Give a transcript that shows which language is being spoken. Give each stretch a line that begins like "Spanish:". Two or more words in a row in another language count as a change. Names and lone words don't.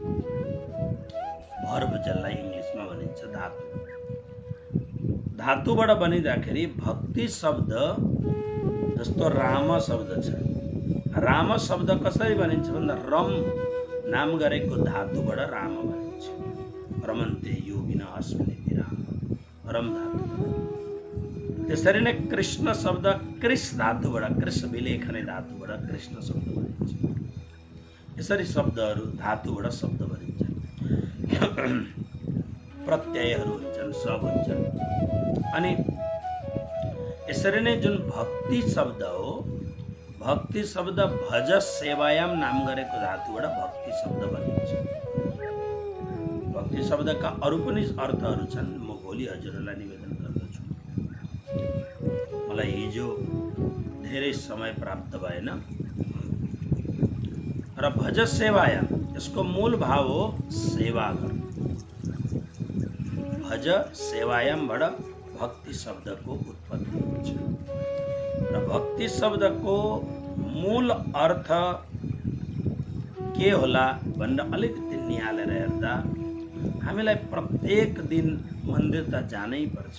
Nepali: भर्ब जसलाई इङ्ग्लिसमा भनिन्छ धातु। धातुबाट बनिँदाखेरि भक्ति शब्द जस्तो राम शब्द छ, राम शब्द कसरी बनिन्छ भन्दा रम नाम गरेको धातुबाट राम बनिन्छ।
Sanskrit: रमन्ते योगिनः अस्मिन् राम, रम धातु।
Nepali: त्यसरी नै कृष्ण शब्द कृष धातुबाट,
Sanskrit: कृष विलेखने
Nepali: धातुबाट कृष्ण शब्द बनिन्छ। यसरी शब्दहरू धातुबाट शब्द बनिन्छ, प्रत्ययहरू हुन्छन्, सब हुन्छन्। अनि यसरी नै जुन भक्ति शब्द हो, भक्ति शब्द
Sanskrit: भज सेवायाम
Nepali: नाम गरेको धातुबाट भक्ति शब्द बनिन्छ। भक्ति शब्दका अरू पनि अर्थहरू छन्, म भोलि हजुरहरूलाई निवेदन गर्दछु। मलाई हिजो धेरै समय प्राप्त भएन। र
Sanskrit: भज सेवायाम
Nepali: यसको मूल भाव हो सेवा गर्नु।
Sanskrit: भज सेवायामबाट
Nepali: भक्ति शब्दको उत्पत्ति हुन्छ। र भक्ति शब्दको मूल अर्थ के होला भनेर अलिकति निहालेर हेर्दा हामीलाई प्रत्येक दिन मन्दिर त जानै पर्छ।